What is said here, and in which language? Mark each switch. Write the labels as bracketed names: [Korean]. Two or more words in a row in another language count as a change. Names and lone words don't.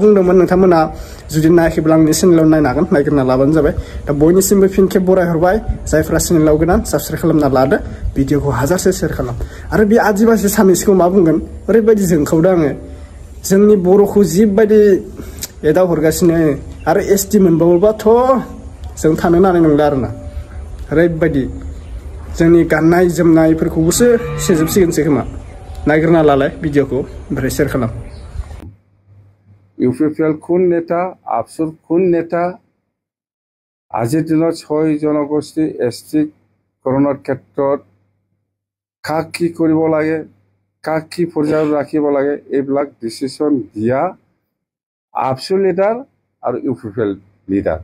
[Bodo] बुंदोंमोन नोंथांमोना जुदि नायाखैब्ला आंनि चेनेलाव नायनो हागोन नागिरना लाबानो जाबाय दा बयनिसिमबो फिन खेब बरायहरबाय जायफ्रा चेनेलाव गोदान साबसक्राइब खालामना लादो भिडिअखौ हाजारसे शेयार खालाम आरो बे आदिबासि सानैसोखौ मा बुंगोन ओरैबायदि जोंखावदों आङो जोंनि बर'खौ जिबायदि एदाव हरगासिनो आरो एसटि मोनबावोबाथ' जों थानो हानाय नंला आरोना ओरैबायदि जोंनि गाननाय जोमनायफोरखौबोसो सेजोबसिगोनसो खोमा नागिरना लालाय भिडिअखौ ओमफ्राय शेयार खालाम [Assamese] ইউপিপিএল কোন নেতা, আফসুর কোন নেতা আজিৰ দিনত 6 জনগোষ্ঠী এছটি কৰণৰ ক্ষেত্ৰত কাক কি কৰিব লাগে, কাক কি পৰ্যায়ত ৰাখিব লাগে, এইবিলাক ডিচিশ্যন দিয়া আপচু লিডাৰ আৰু ইউপিপিএল লিডাৰ।